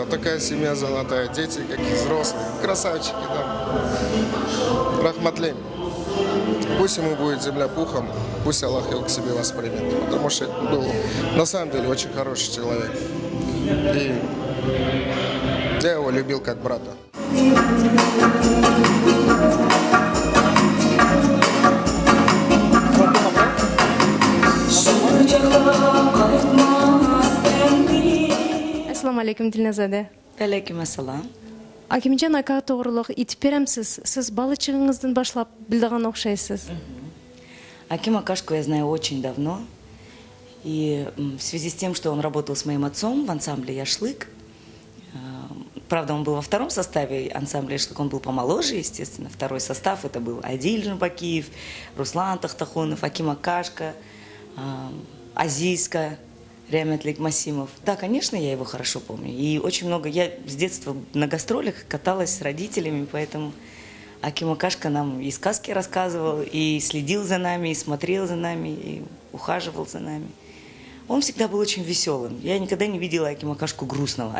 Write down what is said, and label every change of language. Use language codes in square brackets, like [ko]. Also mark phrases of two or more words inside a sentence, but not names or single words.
[ru] Вот такая семья золотая, дети какие взрослые, красавчики, да. Рахматлей. Пусть ему будет земля пухом, пусть Аллах его к себе воспримет, потому что был на самом деле очень хороший человек. И я его любил как брата. [uz] Assalomu alaykum Dilnazade. Алейкум ассалам. Акимжан aka to'g'riliq aytib beramsiz? Siz balachig'ingizdan boshlab bildigan o'xshaysiz. [ru] Аким Акашку я знаю очень давно. И в связи с тем, что он работал с моим отцом в ансамбле «Яшлык», правда, он был во втором составе ансамбля «Яшлык», он был помоложе, естественно. Второй состав это был Адиль Жумбакиев, Руслан Тахтахунов, Аким Акашка, Азизка, Ряметлик Масимов. Да, конечно, я его хорошо помню. И очень много, я с детства на гастролях каталась с родителями, поэтому Аким Акашка нам и сказки рассказывал, и следил за нами, и смотрел за нами, и ухаживал за нами. Он всегда был очень веселым. Я никогда не видела Акима Акашку грустного.